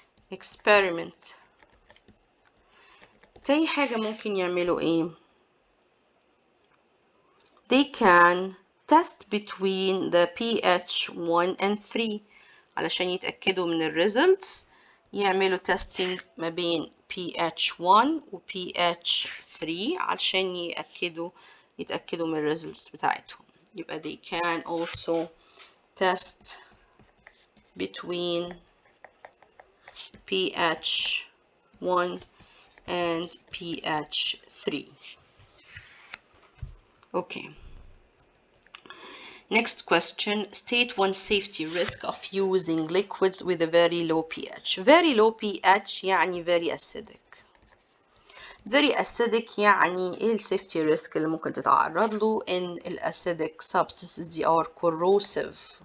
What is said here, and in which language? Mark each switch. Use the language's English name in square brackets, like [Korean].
[English] experiment. [Arabic] تاني حاجة ممكن يعملوا ايه؟ [English] They can test between the pH 1 and 3 [Arabic] علشان يتأكدوا من [English] results. [Arabic] يعملوا testing ما بين pH 1 و pH 3 علشان يتأكدوا من results بتاعتهم. [English] يبقى they can also test between pH 1 and pH 3. Okay. Next question. State one safety risk of using liquids with a very low pH. Very low pH يعني very acidic. [Arabic] Very acidic يعني ايه السيفتي ريسك اللي ممكن تتعرض له؟ ان الأسيدك substances [English] they are corrosive.